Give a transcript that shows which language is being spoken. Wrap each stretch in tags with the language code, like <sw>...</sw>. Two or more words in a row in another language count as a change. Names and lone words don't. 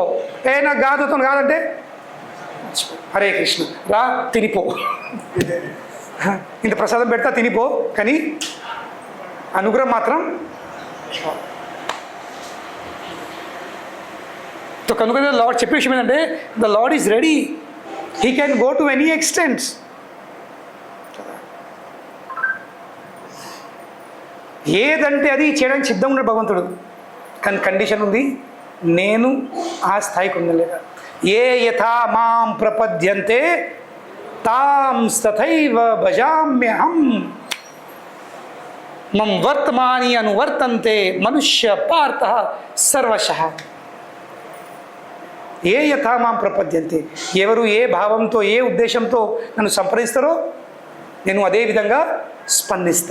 <te>నాకు కాదుతో కాదంటే హరే కృష్ణ, రా తినిపో. ఇంత ప్రసాదం పెడతా తినిపో, కానీ అనుగ్రహం మాత్రం. కనుక లార్డ్ చెప్పే విషయం ఏంటంటే</te> <en>the Lord is ready, he can go to any extents.</en> <te>ఏదంటే అది చేయడానికి సిద్ధంగా ఉన్నాడు భగవంతుడు. కానీ కండిషన్ ఉంది, నేను ఆ స్థాయికి ఉండలేదా.</te> <sa>ఏ యథా మాం ప్రపద్యంతే తాం తథైవ భజామ్యహం మం వర్తమాని అనువర్తంతే మనుష్య పార్థ సర్వశః. ఏ యథా మాం ప్రపద్యంతే,</sa> <te>ఎవరు ఏ భావంతో, ఏ ఉద్దేశంతో నన్ను సంప్రదిస్తారో నేను అదే విధంగా స్పందిస్తా.</te>